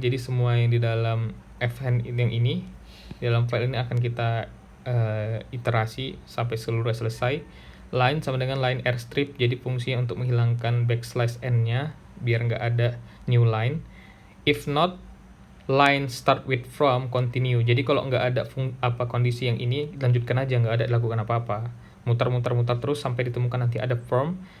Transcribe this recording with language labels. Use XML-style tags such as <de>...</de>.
<id>Jadi semua yang di dalam fhand yang ini di dalam file ini akan kita iterasi sampai seluruh selesai. Line sama dengan line rstrip, jadi fungsinya untuk menghilangkan backslash n-nya biar nggak ada new line.</id> <en>If not, line start with from continue.</en> <id>Jadi kalau nggak ada kondisi yang ini, lanjutkan aja, nggak ada lakukan apa-apa. Muter terus sampai ditemukan nanti ada from.</id>